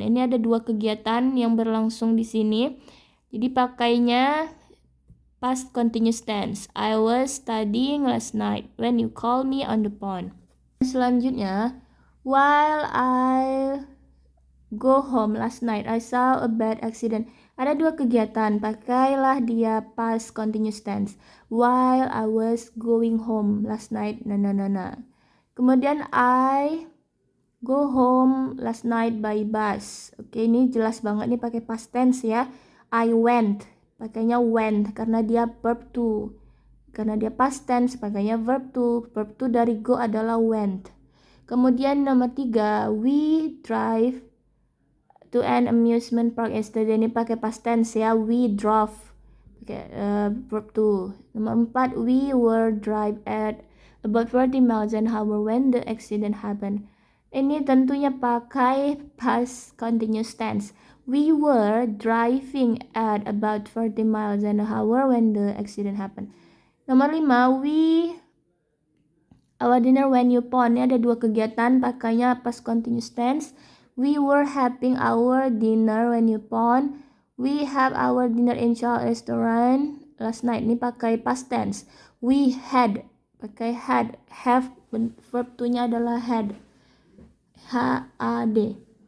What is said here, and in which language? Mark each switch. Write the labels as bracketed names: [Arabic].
[Indonesian] Ini ada 2 kegiatan yang berlangsung di sini. Jadi pakainya past continuous tense. [English] I was studying last night when you call me on the phone. [Indonesian] Selanjutnya, [English] while I go home last night, I saw a bad accident. [Indonesian] Ada 2 kegiatan, pakailah dia past continuous tense. [English] While I was going home last night, Kemudian I go home last night by bus. [Indonesian] Oke, ini jelas banget nih pakai past tense ya. [English] I went, [Indonesian] pakainya went karena dia verb to. Karena dia past tense, pakainya verb to. Verb to dari go adalah went. Kemudian nomor 3, [English] we drive to an amusement park yesterday. [Indonesian] Ini pakai past tense ya. [English] We drove, [Indonesian] pakai verb to. Nomor 4, [English] we were drive at about 40 miles an hour when the accident happened. [Indonesian] Ini tentunya pakai past continuous tense. [English] We were driving at about 40 miles an hour when the accident happened. [Indonesian] Nomor 5, [English] our dinner when you phone. [Indonesian] Ini ada 2 kegiatan, pakainya past continuous tense. [English] We were having our dinner when you phone. We have our dinner in Charles restaurant last night. [Indonesian] Ini pakai past tense. [English] We had, [Indonesian] pakai [English] had. [Indonesian] Have, verb to-nya adalah had. H-A-D.